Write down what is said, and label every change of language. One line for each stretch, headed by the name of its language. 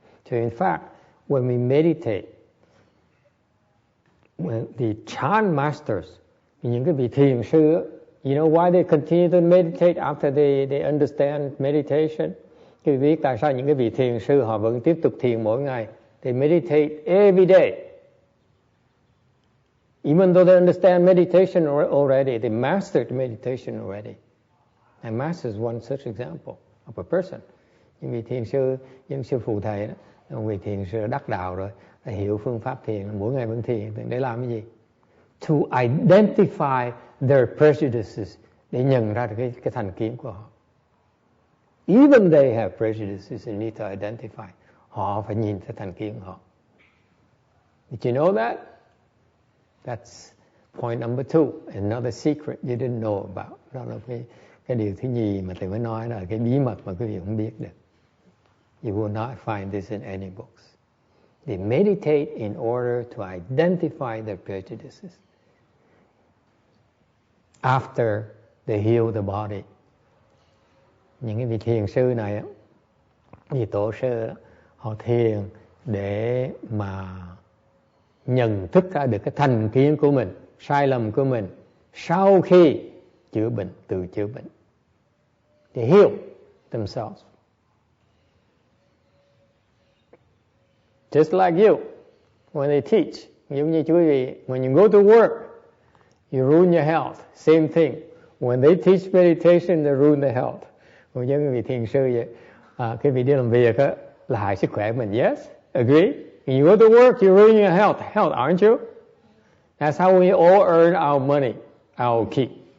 English: So in fact, when we meditate, when the Chan masters,
Vietnamese: những cái vị thiền sư,
English: you know why they continue to meditate after they understand meditation?
Vietnamese: Quý vị biết tại sao những cái vị thiền sư họ vẫn tiếp tục thiền mỗi ngày?
English: They meditate every day. Even though they understand meditation already, they mastered meditation already. And master is one such example of a person.
Vietnamese: Những vị thiền sư, những sư phụ thầy đó, vị thiền sư đắc đạo rồi, hiểu phương pháp thiền, mỗi ngày vẫn thiền, để làm cái gì?
English: to identify their prejudices,
Vietnamese: để nhận ra được cái thành kiến của họ.
English: Even they have prejudices, they need to identify.
Vietnamese: Họ phải nhìn thấy thành kiến của họ.
English: Did you know that? That's point number 2. Another secret you didn't know about.
Vietnamese: Đó là cái điều thứ nhì mà thầy mới nói, là cái bí mật mà quý vị không biết được.
English: You will not find this in any books. They meditate in order to identify their prejudices. After they heal the body.
Vietnamese: Những cái vị thiền sư này, vị tổ sư đó, họ thiền để mà nhận thức ra được cái thành kiến của mình, sai lầm của mình sau khi chữa bệnh, tự chữa bệnh.
English: They heal themselves. Just like you, when they teach,
Vietnamese: giống như quý vị,
English: when you go to work, you ruin your health. Same thing. When they teach meditation, they ruin the health.
Vietnamese: Còn giống như vị thiền sư vậy, cái vị đi làm việc á, là hại sức khỏe mình.
English: Yes, agree. When you go to work, you ruin your health, aren't you? That's how we all earn our money, our keep.